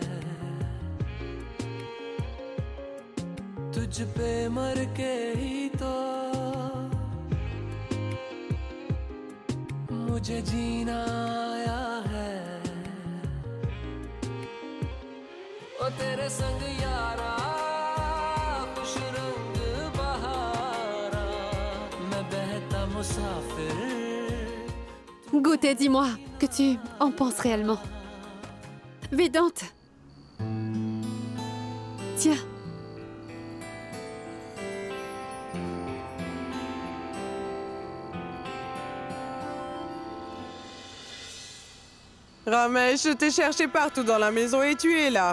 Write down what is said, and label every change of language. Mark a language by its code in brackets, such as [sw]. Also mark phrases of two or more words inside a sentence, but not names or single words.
[hi] तुझ पे मर के ही तो मुझे जीना आया है ओ तेरे संग यारा खुश रंग बहारा मैं बहता मुसाफिर [fr] Goûte et dis-moi que tu en penses réellement. Vedante. Tiens. Ramesh, je t'ai cherché partout dans la maison et tu es là.